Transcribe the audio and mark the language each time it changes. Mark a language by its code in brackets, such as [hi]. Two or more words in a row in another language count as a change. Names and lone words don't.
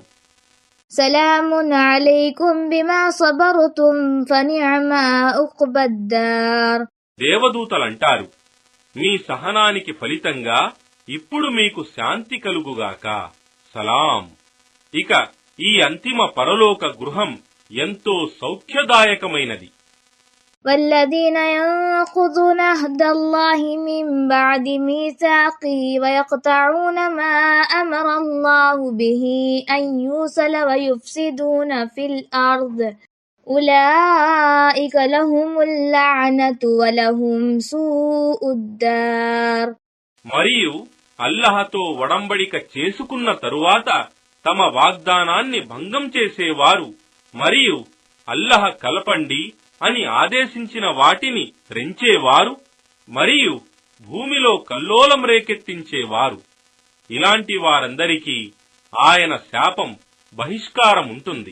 [ar] سلام عليكم بما صبرتم فنعم عقبى الدار. [te] దేవదూతలంటారు, మీ సహనానికి ఫలితంగా ఇప్పుడు మీకు శాంతి కలుగుగాక. సలాం. ఇక ఈ అంతిమ పరలోక గృహం ఎంతో సౌఖ్యదాయకమైనది. [ar] والذين ينقضون عهد الله من بعد ميثاقه ويقطعون ما أمر الله به أن يوصل ويفسدون في الأرض أولئك لهم اللعنة ولهم سوء الدار. [te] మరియు అల్లాహ్తో ఒడంబడిక చేసుకున్న తరువాత తమ వాగ్దానాన్ని భంగం చేసేవారు మరియు అల్లాహ్ కలపండి అని ఆదేశించిన వాటిని త్రెంచేవారు మరియు భూమిలో కల్లోలం రేకెత్తించేవారు, ఇలాంటి వారందరికీ ఆయన శాపం, బహిష్కారం ఉంటుంది.